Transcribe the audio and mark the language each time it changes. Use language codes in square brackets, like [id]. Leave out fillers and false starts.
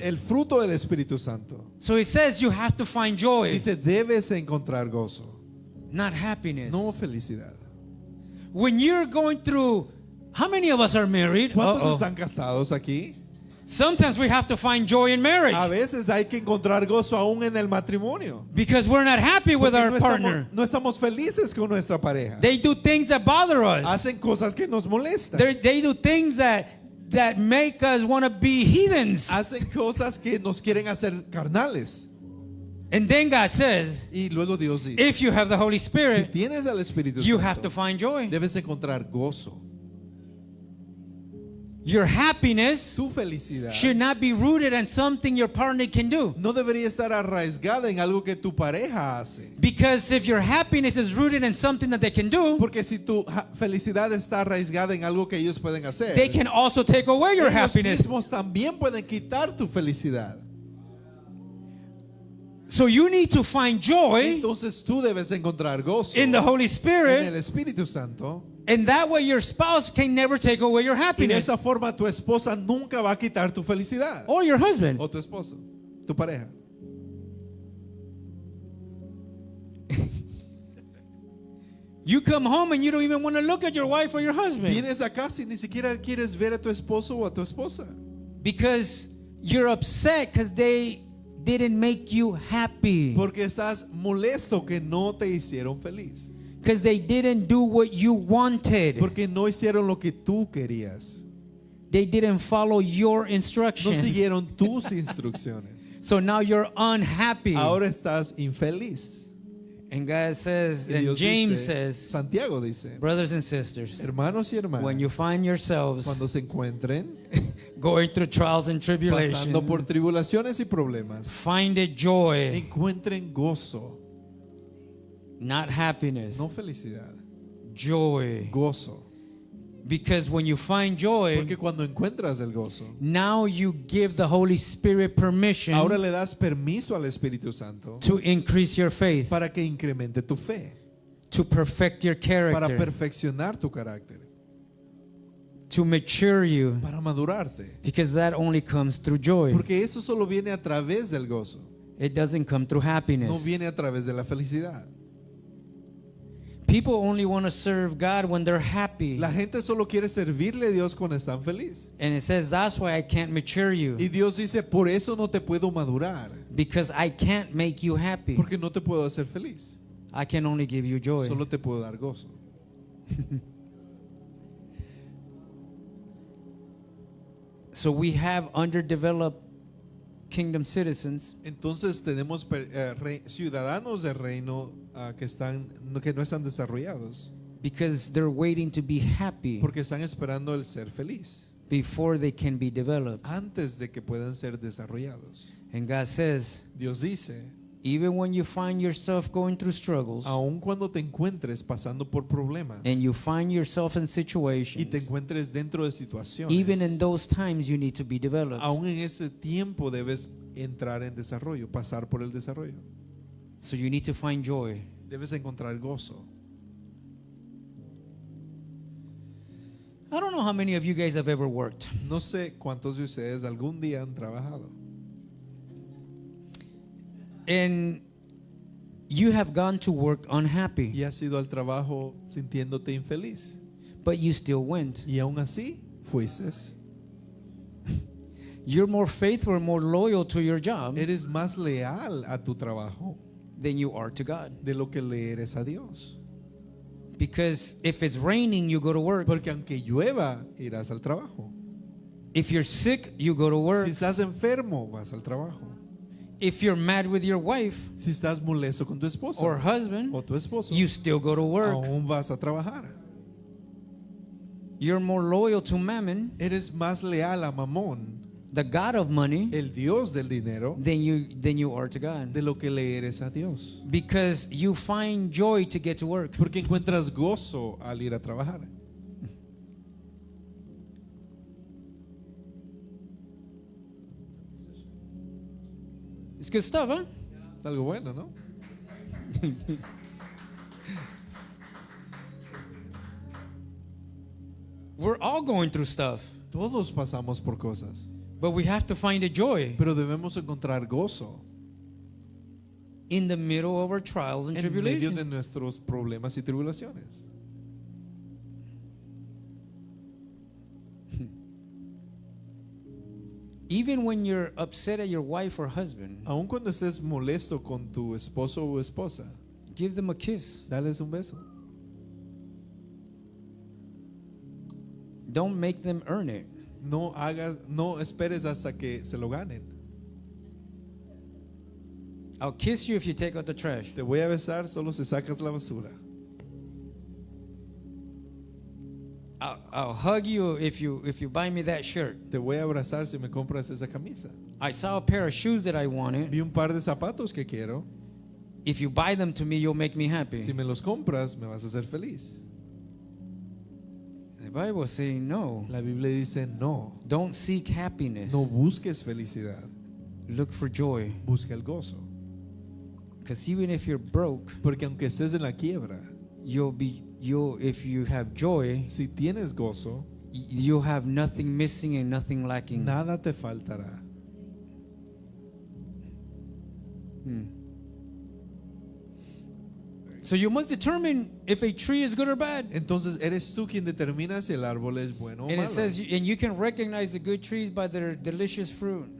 [es] el fruto del Espíritu Santo. [en] So it says you have to find joy, [es] Dice, debes encontrar gozo, [en] not happiness. [es] no felicidad. [en] When you're going through, how many of us are married? [es] ¿Cuántos Uh-oh. están casados aquí? [en] Sometimes we have to find joy in marriage [es] A veces hay que encontrar gozo aún en el matrimonio. [en] because we're not happy with [es] Porque [en] our partner. [es] no estamos felices con nuestra pareja. [en] They do things that bother us. [es] Hacen cosas que nos molestan. [en] They do things that make us want to be heathens. [es] Hacen cosas que nos quieren hacer carnales. [en] And then God says, [es] Y luego Dios dice, [en] if you have the Holy [es] si [en] Spirit, [es] tienes al Espíritu [en] you [es] Santo, [en] have to find joy. [es] debes encontrar gozo. [en] Your happiness [es] Tu felicidad [en] should not be rooted in something your partner can do. [es] no debería estar arraigada en algo que tu pareja hace. [en] Because if your happiness is rooted in something that they can do, [es] Porque si tu felicidad está arraigada en algo que ellos pueden hacer, [en] they can also take away your [es] ellos [en] happiness. [es] mismos también pueden quitar tu felicidad. [en] So you need to find joy [es] Entonces tú debes encontrar gozo [en] in the Holy [es] en [en] Spirit, [es] el Espíritu Santo. [en] and that way your spouse can never take away your [es] Y de [en] happiness. [es] esa forma tu esposa nunca va a quitar tu felicidad. [en] Or your husband. [es] O tu esposo, tu pareja. [en] You come home and you don't even want to look at your wife or your husband [es] Vienes a casa y ni siquiera quieres ver a tu esposo o a tu esposa. [en] because you're upset because they didn't make you happy, [es] Porque estás molesto que no te hicieron feliz. [en] because they didn't do what you wanted. [es] Porque no hicieron lo que tú querías. [en] They didn't follow your [es] No [en] instructions. [es] siguieron tus instrucciones. [en] So now you're unhappy. [es] Ahora estás infeliz. [en] And God says, [es] Y [en] and [es] Dios [en] James [es] dice, [en] says, [es] Santiago dice, [en] brothers and sisters, [es] hermanos y hermanas, [en] when you find yourselves [es] cuando se encuentren [en] going through trials and tribulations, [es] pasando por tribulaciones y problemas, [en] find it joy, [es] encuentren gozo, [en] not happiness, [es] no felicidad, [en] joy. [es] gozo. [en] Because when you find joy, [es] Porque cuando encuentras el gozo, [en] now you give the Holy Spirit permission [es] ahora le das permiso al Espíritu Santo [en] to increase your faith, [es] para que incremente tu fe, [en] to perfect your [es] para [en] character, [es] perfeccionar tu carácter, [en] to mature you, [es] para madurarte. [en] because that only comes through joy. [es] Porque eso solo viene a través del gozo, [en] It doesn't come through [es] no [en] happiness. [es] viene a través de la felicidad. [en] People only want to serve God when they're happy. [es] La gente solo quiere servirle a Dios cuando están feliz. [en] And it says that's why I can't mature you, [es] Y Dios dice, por eso no te puedo madurar, [en] because I can't make you happy. [es] porque no te puedo hacer feliz. [en] I can only give you joy. [es] Solo te puedo dar gozo. [en] So we have underdeveloped kingdom citizens [es] Entonces tenemos ciudadanos del reino que no están desarrollados, [en] because they're waiting to be happy [es] porque están esperando el ser feliz [en] before they can be developed. [es] antes de que puedan ser desarrollados. [en] And God says, [es] Dios dice, [en] even when you find yourself going through struggles [es] aun cuando te encuentres pasando por problemas [en] and you find yourself in [es] y te [en] situations, [es] encuentres dentro de situaciones, [en] even in those times you need to be developed. [es] aún en ese tiempo debes entrar en desarrollo, pasar por el desarrollo. [en] So you need to find joy. [es] Debes encontrar gozo. [en] I don't know how many of you guys have ever worked. [es] No sé cuántos de ustedes algún día han trabajado [en] And you have gone to work unhappy, [es] y has ido al trabajo sintiéndote infeliz [en] but you still went. [es] y aún así fuiste. [en] You're more faithful and more loyal to your job [es] Eres más leal a tu trabajo [en] than you are to God. [es] de lo que le eres a Dios. [en] Because if it's raining, you go to work. [es] Porque aunque llueva, irás al trabajo. [en] If you're sick, you go to work. [es] Si estás enfermo, vas al trabajo. [en] If you're mad with your wife [es] Si estás molesto con tu esposa [en] or husband, [es] o tu esposo, [en] you still go to work. [es] aún vas a trabajar. [en] You're more loyal to mammon [es] Eres más leal a Mamón [en] the God of money, [es] el Dios del dinero, [en] than you are to God. [es] de lo que le eres a Dios. [en] Because you find joy to get to work. [es] Porque encuentras gozo al ir a trabajar. [en] It's good stuff, huh? [es] Es algo bueno, ¿no? [en] We're all going through stuff, [es] Todos pasamos por cosas, [en] but we have to find a joy [es] pero debemos encontrar gozo [en] in the middle of our trials and [es] en medio de [en] tribulations. [es] nuestros problemas y tribulaciones. [en] Even when you're upset at your wife or husband, [es] Aun cuando estés molesto con tu esposo o esposa, [en] give them a kiss. [es] dales un beso. [en] Don't make them earn it. [es] No esperes hasta que se lo ganen. [en] I'll kiss you if you take out the trash. [es] Te voy a besar solo si sacas la basura. [en] I'll hug you if you buy me that shirt. [es] Te voy a abrazar si me compras esa camisa. [en] I saw a pair of shoes that I wanted. [es] Vi un par de zapatos que quiero. [en] If you buy them to me, you'll make me happy. [es] Si me los compras, me vas a hacer feliz. [en] The Bible is saying no. [es] La Biblia dice no. [en] Don't seek happiness. [es] No busques felicidad. [en] Look for joy. [es] Busca el gozo. [en] Because even if you're broke, [es] Porque aunque estés en la quiebra, [en] if you have joy, [es] si tienes gozo, [en] you'll have nothing missing and nothing lacking. [es] nada te faltará. [en] So you must determine if a tree is good or bad. [es] Entonces eres tú quien determina si el árbol es bueno o [en] And it [es] malo. [en] says, and you can recognize the good trees by their delicious fruit.